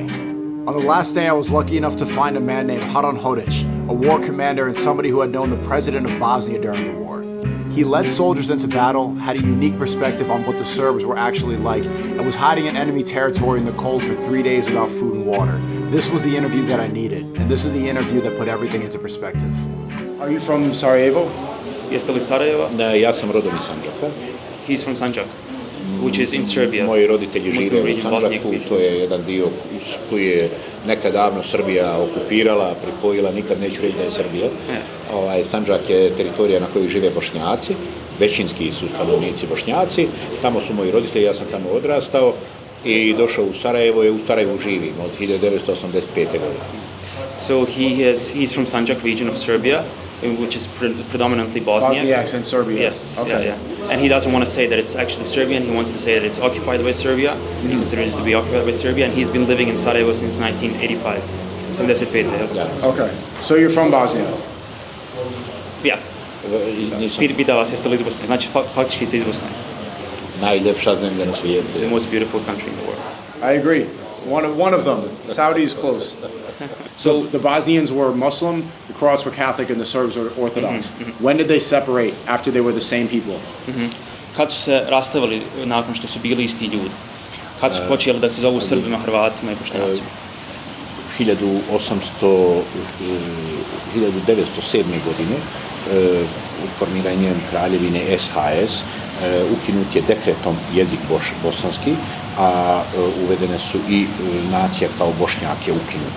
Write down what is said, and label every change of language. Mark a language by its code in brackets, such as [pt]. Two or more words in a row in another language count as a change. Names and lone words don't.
[en] On the last day, I was lucky enough to find a man named Haran Hodic, a war commander and somebody who had known the president of Bosnia during the war. He led soldiers into battle, had a unique perspective on what the Serbs were actually like, and was hiding in enemy territory in the cold for 3 days without food and water. This was the interview that I needed, and this is the interview that put everything into perspective. Are you from Sarajevo? [bs] Jeste li Sarajeva? Ne, ja sam rodom iz Sandžaka. [en] He's from Sanjak, which is in Serbia. [bs] Moji roditelji žive u Sandžaku, to je jedan dio koji je nekad davno Srbija okupirala, pripojila, nikad neću reći da je Srbija. Sandžak je teritorija na kojoj žive Bošnjaci, većinski su stanovnici Bošnjaci, tamo su moji roditelji, ja sam tamo odrastao i došao u Sarajevo i u Sarajevu živim od 1985. godine. [en] So he's from Sanjak region of Serbia, which is predominantly Bosnian. Bosniaks in Serbia. Yes, okay. Yeah. And he doesn't want to say that it's actually Serbian, he wants to say that it's occupied by Serbia. He considers it to be occupied by Serbia, and he's been living in Sarajevo since 1985. 85. Okay, so you're from Bosnia? Yeah. [bs] Pita vas jeste li iz Bosne, znači faktički ste iz Bosne. Najljepša zemlja na svijetu. [en] It's the most beautiful country in the world. I agree. One of them. Saudi is close. So the Bosnians were Muslim, the Croats were Catholic, and the Serbs were Orthodox. When did they separate after they were the same people? [bs] Kad su se rastavili nakon što su bili isti ljudi? Kad su počeli da se zovu Srbima, Hrvatima i Bošnjacima? 1907. godine formiranjem kraljevine SHS ukinut je dekretom jezik bosanski, a uvedene su i nacija kao Bošnjak je ukinuta.